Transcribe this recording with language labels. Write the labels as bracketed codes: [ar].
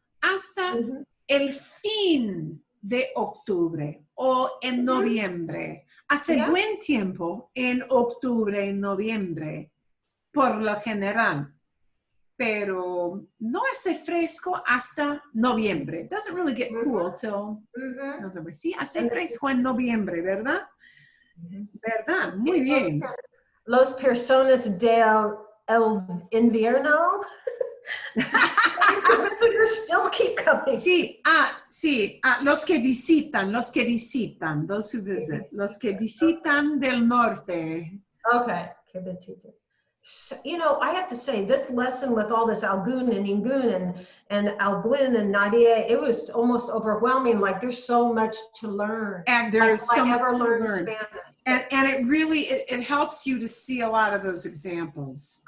[es] Hasta el fin de octubre o en noviembre. Hace buen tiempo en octubre, en noviembre, por lo general. Pero no hace fresco hasta noviembre. [en] It doesn't really get cool till November. [es] Sí, hace fresco en noviembre, ¿verdad? ¿Verdad? Muy bien. Los personas del el invierno. [en] Still keep coming. [es] Sí, los que visitan, [en] those who visit, [es] los que visitan del norte. [en] Okay. So, you know, I have to say, this lesson with all this algun and ingun and alguien and nadie, it was almost overwhelming. Like, there's so much to learn. And there's so much to learn learn. Spanish. And it really, it helps you to see a lot of those examples.